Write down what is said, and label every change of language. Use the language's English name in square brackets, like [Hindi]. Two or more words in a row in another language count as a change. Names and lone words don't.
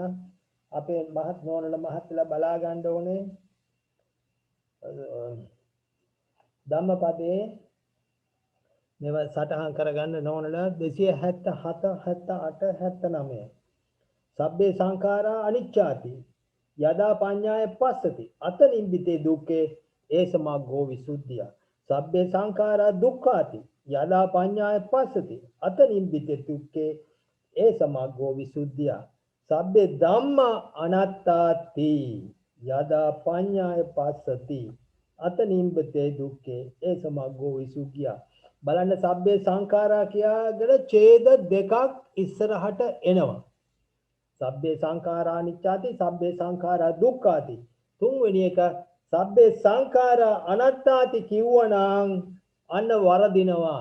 [Sinhala] අපේ මහත් නෝනල මහත්මයලා බලා ගන්න ඕනේ. ධම්මපදයේ මේව සටහන් කරගන්න නෝනලා 277 78 79 [Pali] සබ්බේ සංඛාරා අනිච්චාති යදා පඤ්ඤාය පස්සති අත නිබ්බිතේ දුක්ඛේ ඒසමග්ගෝ විසුද්ධිය සබ්බේ සංඛාරා දුක්ඛාති යදා පඤ්ඤාය පස්සති අත නිබ්බිතේ දුක්ඛේ ඒසමග්ගෝ විසුද්ධිය සබ්බේ ධම්මා අනාත්තාති යදා පඤ්ඤාය පස්සති අත නිබ්බිතේ දුක්ඛේ ඒසමග්ගෝ විසුද්ධිය [Sinhala] බලන්න සබ්බේ සංඛාරා කියාගෙන ඡේද දෙකක් ඉස්සරහට එනවා. [Pali] සබ්බේ සංඛාරා අනිච්චාති සබ්බේ සංඛාරා දුක්ඛාති. [Sinhala] තුන්වෙනි එක [Pali] සබ්බේ සංඛාරා අනාත්තාති [Sinhala] කිව්වනම් අන්න වරදිනවා.